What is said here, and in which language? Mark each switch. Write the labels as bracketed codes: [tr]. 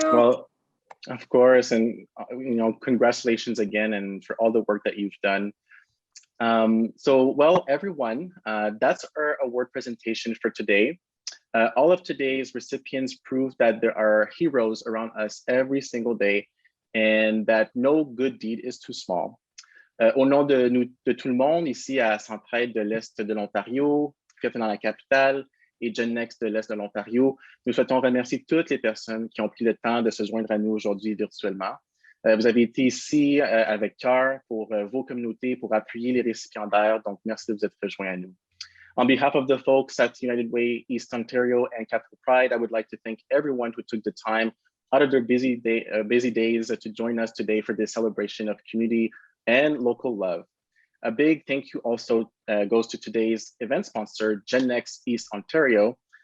[en] Well, of course, and congratulations again, and for all the work that you've done. Well, everyone, that's our award presentation for today. All of today's recipients prove that there are heroes around us every single day, and that no good deed is too small. [fr] Au nom de tout le monde, ici à Centraide de l'Est de l'Ontario, Fait dans la capitale et GenNext de l'Est de l'Ontario, nous souhaitons remercier toutes les personnes qui ont pris le temps de se joindre à nous aujourd'hui virtuellement. Vous avez été ici avec cœur pour vos communautés, pour appuyer les récipiendaires, donc merci de vous être rejoints à nous. [en] On behalf of the folks at United Way East Ontario and Capital Pride, I would like to thank everyone who took the time out of their busy days to join us today for this celebration of community and local love. A big thank you also goes to today's event sponsor, GenNext East Ontario.